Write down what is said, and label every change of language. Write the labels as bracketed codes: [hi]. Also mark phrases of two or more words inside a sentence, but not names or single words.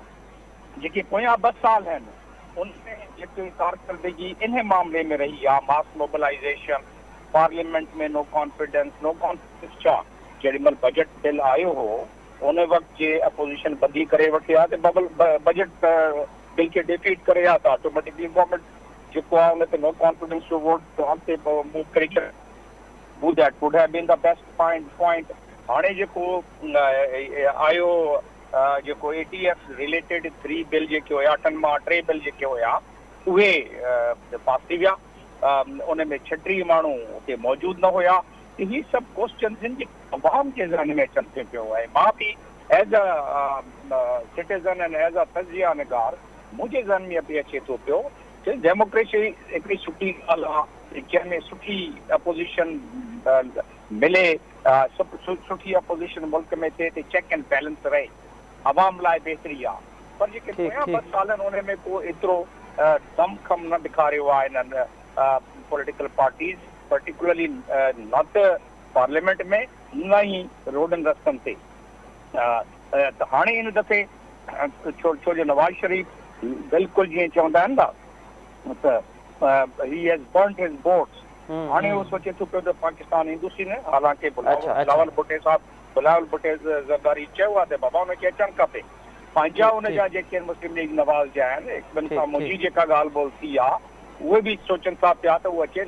[sd] जेके पोयां 2 साल आहिनि उनमें जेकी कारकर्दगी इन मामले में रही आहे, [en] mass mobilization, [sd] पार्लियामेंट में [en] no confidence [sd] छा, जेॾी महिल [en] budget bill [sd] आयो हो उन वक़्तु जे अपोजिशन बंदी करे वठी आहे त [en] budget bill [sd] खे डिफीट करे आहे, त [en] automatically government [sd] जेको आहे उन ते [en] no confidence [sd] जो वोट ते मूव करे छॾे। [en] would that would have been the best point. [sd] हाणे जेको आयो जेको ATF रिलेटेड 3 बिल जेके हुया, 8 मां 3 बिल जेके हुया उहे पास थी विया। उन में 36 माण्हू उते मौजूदु न हुया। ही सभु क्वेश्चन्स आहिनि जेके अवाम जे ज़हन में अचनि थी पियो आहे। मां बि [en] as a citizen and as a [sd] तज़िया निगार मुंहिंजे ज़हन में बि अचे थो पियो कि डेमोक्रेसी हिकिड़ी सुठी ॻाल्हि आहे, जंहिंमें सुठी अपोज़िशन मिले, सुठी अपोज़िशन मुल्क में थिए त [en] check and balance [sd] रहे, अवाम लाइ बहितरी आहे। पर जेके पोयां 2 साल आहिनि उन में को एतिरो दमख़म न ॾेखारियो आहे इन्हनि [en] political parties, particularly [sd] न त पार्लियामेंट में न ई रोडनि रस्तनि ते। त हाणे इन दफ़े छो जो नवाज़ शरीफ़ बिल्कुलु जीअं चवंदा आहिनि न त [en] he has burned his boats, [sd] हाणे उहो सोचे थो पियो त पाकिस्तान ईंदुसि न। हालांकि बिलावल भुट्टो ज़रदारी चयो आहे त बाबा हुनखे अचणु खपे। पंहिंजा उनजा जेके मुस्लिम लीग नवाज़ जा आहिनि, हिकु सां मुंहिंजी जेका ॻाल्हि ॿोल थी आहे उहे बि सोचनि था पिया त उहो अचे।